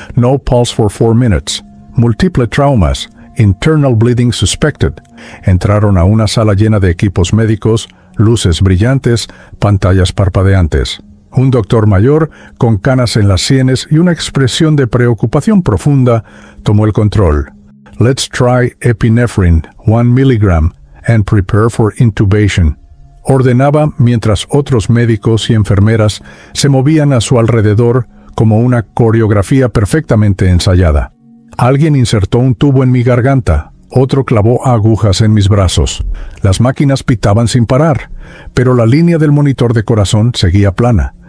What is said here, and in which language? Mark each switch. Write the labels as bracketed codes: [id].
[en] No pulse for 4 minutes. Múltiple traumas. Internal bleeding suspected". [es] Entraron a una sala llena de equipos médicos, luces brillantes, pantallas parpadeantes. Un doctor mayor, con canas en las sienes y una expresión de preocupación profunda, tomó el control. [en] Let's try epinephrine, 1 milligram, and prepare for intubation. [es] Ordenaba mientras otros médicos y enfermeras se movían a su alrededor como una coreografía perfectamente ensayada. Alguien insertó un tubo en mi garganta, otro clavó agujas en mis brazos. Las máquinas pitaban sin parar, pero la línea del monitor de corazón seguía plana.